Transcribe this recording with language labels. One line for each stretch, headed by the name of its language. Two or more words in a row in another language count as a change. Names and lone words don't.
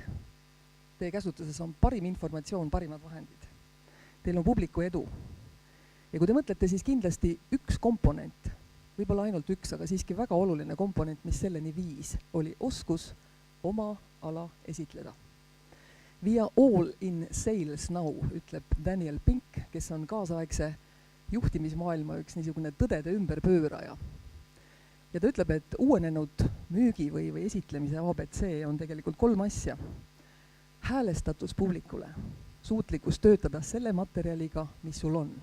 Estonian: Teie käsutuses on parim informatsioon, parimad vahendid. Teil on publiku edu. Ja kui te mõtlete, siis kindlasti üks komponent, võib-olla ainult üks, aga siiski väga oluline komponent, mis selleni viis, oli oskus oma ala esitleda.
English: We are all in sales now,
Estonian: ütleb Daniel Pink, kes on kaasaegse juhtimismaailma üks niisugune tõdede ümberpööraja. Ja ta ütleb, et uuenenud müügi või esitlemise ABC on tegelikult 3 asja. Häälestatus publikule, suutlikkus töötada selle materjaliga, mis sul on.